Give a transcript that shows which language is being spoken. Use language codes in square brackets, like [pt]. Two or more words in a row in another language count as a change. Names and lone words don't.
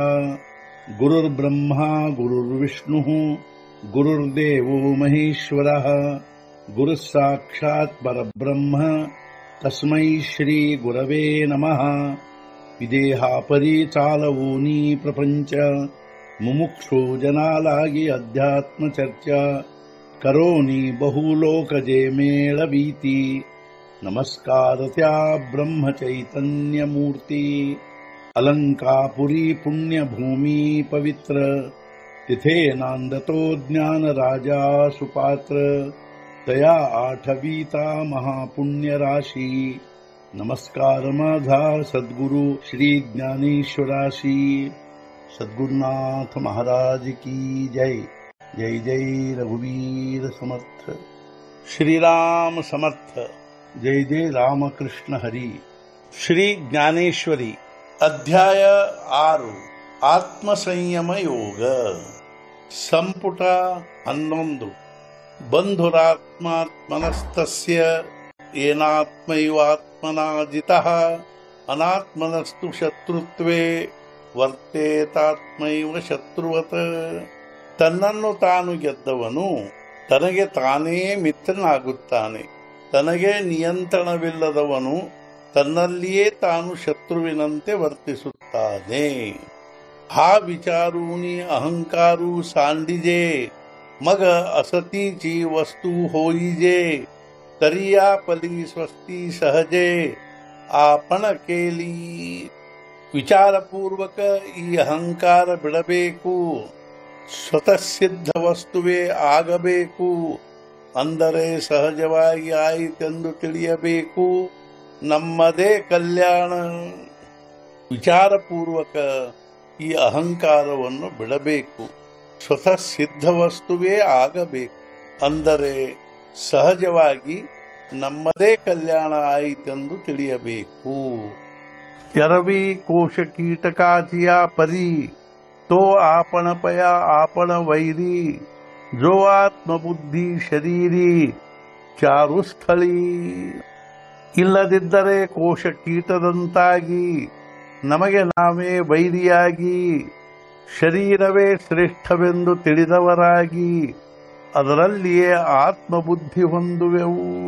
[sa] गुरुर्ब्रह्मा गुरुर्विष्णुः गुरुर्देवो महेश्वरः गुरुः साक्षात् परब्रह्म तस्मै श्री गुरवे नमः। [mr] विदेहापरि चालवूनी प्रपंच मुमुक्षो जनालागी अध्यात्म चर्चा करोनी बहुलोकजे मेळवीती। नमस्कार त्या ब्रह्म चैतन्य मूर्ती अलंकापुरी पुण्यभूमी पवित्र तिथे नांदतो ज्ञान राजा सुपात्र तया आठवीता महापुण्य राशी। नमस्कार माझा सद्गुरु श्री ज्ञानेश्वराशी। [hi] सद्गुरुनाथ महाराज की जय। [mr] जय जय रघुवीर समर्थ। श्रीराम समर्थ। जय जय रामकृष्ण हरी। श्री ज्ञानेश्वरी अध्याय 6 आत्मसंयम योग संपुಟ 11। [sa] बंधुरात्मात्मनस्तस्य येनात्मैवात्मना जितः अनात्मनस्तु शत्रुत्वे वर्तेतात्मैव शत्रुवत। [kn] ತನ್ನನ್ನು ತಾನು ಗೆದ್ದವನು ತನಗೆ ತಾನೇ ಮಿತ್ರನಾಗುತ್ತಾನೆ. ತನಗೆ ನಿಯಂತ್ರಣವಿಲ್ಲದವನು ತನ್ನಲ್ಲಿಯೇ ತಾನು ಶತ್ರುವಿನಂತೆ ವರ್ತಿಸುತ್ತಾನೆ. [mr] हा विचारूनी अहंकारू सांडिजे मग असतीची वस्तू होईजे। तरिया पली स्वस्ती सहजे आपण केली। [kn] ವಿಚಾರಪೂರ್ವಕ ಈ ಅಹಂಕಾರ ಬಿಡಬೇಕು, ಸ್ವತಃ ಸಿದ್ಧ ವಸ್ತುವೇ ಆಗಬೇಕು. ಅಂದರೆ ಸಹಜವಾಗಿ ಆಯಿತೆಂದು ತಿಳಿಯಬೇಕು, ನಮ್ಮದೇ ಕಲ್ಯಾಣ. ವಿಚಾರಪೂರ್ವಕ ಈ ಅಹಂಕಾರವನ್ನು ಬಿಡಬೇಕು, ಸ್ವತಃ ಸಿದ್ಧ ವಸ್ತುವೇ ಆಗಬೇಕು. ಅಂದರೆ ಸಹಜವಾಗಿ ನಮ್ಮದೇ ಕಲ್ಯಾಣ ಆಯಿತೆಂದು ತಿಳಿಯಬೇಕು. [mr] एरवी कोश कीटकाचिय परी तो आपण पया आपण वैरी। जो आत्मबुद्धि शरीरी चारु स्थळी। [kn] ಇಲ್ಲದಿದ್ದರೆ ಕೋಶ ಕೀಟದಂತಾಗಿ ನಮಗೆ ನಾವೇ ವೈರಿಯಾಗಿ ಶರೀರವೇ ಶ್ರೇಷ್ಠವೆಂದು ತಿಳಿದವರಾಗಿ ಅದರಲ್ಲಿಯೇ ಆತ್ಮಬುದ್ಧಿ ಹೊಂದುವೆವು.